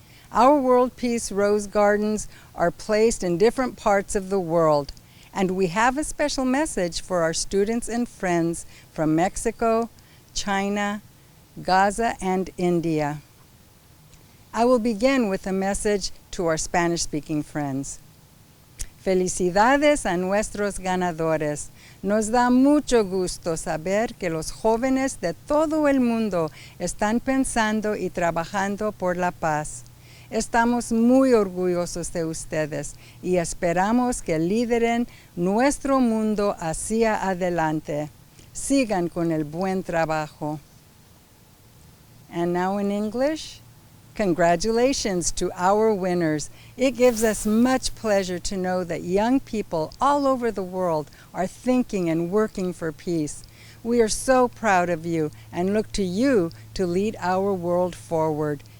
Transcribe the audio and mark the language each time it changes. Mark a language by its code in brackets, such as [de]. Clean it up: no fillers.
[en] Our World Peace Rose Gardens are placed in different parts of the world, and we have a special message for our students and friends from Mexico, China, Gaza, and India. I will begin with a message to our Spanish-speaking friends. [es] Felicidades a nuestros ganadores. Nos da mucho gusto saber que los jóvenes de todo el mundo están pensando y trabajando por la paz. Estamos muy orgullosos de ustedes y esperamos que lideren nuestro mundo hacia adelante. Sigan con el buen trabajo. [en] And now in English. Congratulations to our winners. It gives us much pleasure to know that young people all over the world are thinking and working for peace. We are so proud of you and look to you to lead our world forward.